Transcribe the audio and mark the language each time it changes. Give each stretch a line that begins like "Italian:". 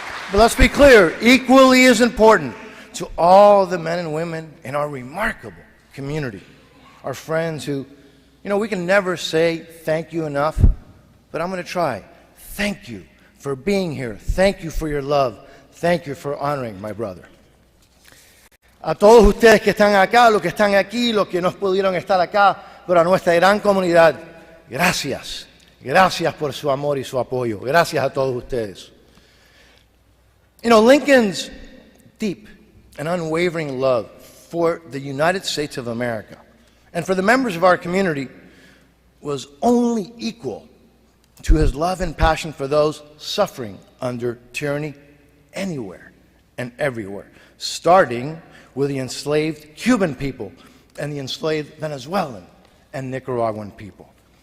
English: But let's be clear, equally as important to all the men and women in our remarkable community, our friends who, you know, we can never say thank you enough, but I'm going to try. Thank you for being here. Thank you for your love. Thank you for honoring my brother.
Spanish: A todos ustedes que están acá, los que están aquí, los que no pudieron estar acá, pero a nuestra gran comunidad, gracias. Gracias por su amor y su apoyo. Gracias a todos ustedes.
English: You know, Lincoln's deep and unwavering love for the United States of America and for the members of our community was only equal to his love and passion for those suffering under tyranny anywhere and everywhere, starting with the enslaved Cuban people and the enslaved Venezuelan and Nicaraguan people.